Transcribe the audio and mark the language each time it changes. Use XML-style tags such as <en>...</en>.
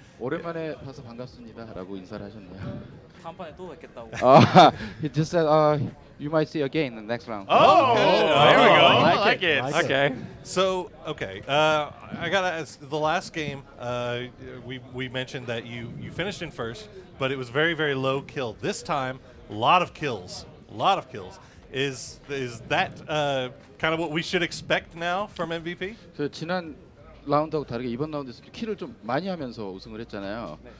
<ko>오랜만에 봐서 반갑습니다라고 인사를 하셨네요. 다음번에 또 뵙겠다고.</ko> <en>He just said, you might see again in the next round. Oh, there we go. I I like it. Okay. So, okay, I gotta ask, the last game, we mentioned that you finished in first, but it was very, very low kill. This time, a lot of kills. Is that kind of what we should expect now from MVP?</en> <ko>그 지난 라운드하고 다르게 이번 라운드에서 킬을 좀 많이 하면서 우승을 했잖아요.</ko>